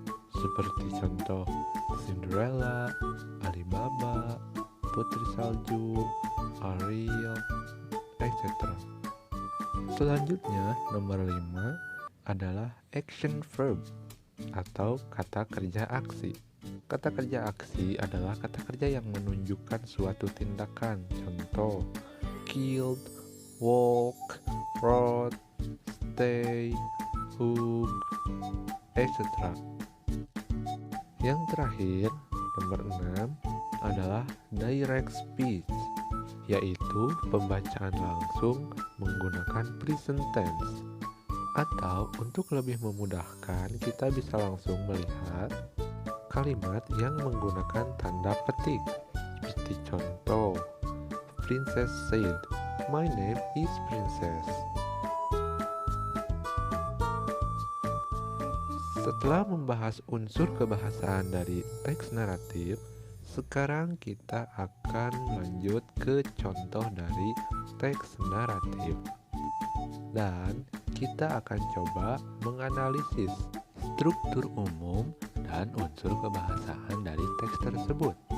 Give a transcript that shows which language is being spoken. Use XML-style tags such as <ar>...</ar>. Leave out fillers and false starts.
<id>Seperti contoh Cinderella, Alibaba, Putri Salju, Ariel, etc. Selanjutnya, nomor 5 adalah action verb atau kata kerja aksi. Kata kerja aksi adalah kata kerja yang menunjukkan suatu tindakan.</id> <en>Contoh, killed, walk, wrote, stay, hug, etc.</en> <id>Yang terakhir, nomor 6 adalah direct speech, yaitu pembacaan langsung menggunakan present tense. Atau untuk lebih memudahkan, kita bisa langsung melihat kalimat yang menggunakan tanda petik. Seperti contoh,</id> <en>Princess said, "My name is Princess."</en> <id>Setelah membahas unsur kebahasaan dari teks naratif, sekarang kita akan lanjut ke contoh dari teks naratif. Dan kita akan coba menganalisis struktur umum dan unsur kebahasaan dari teks tersebut.</id>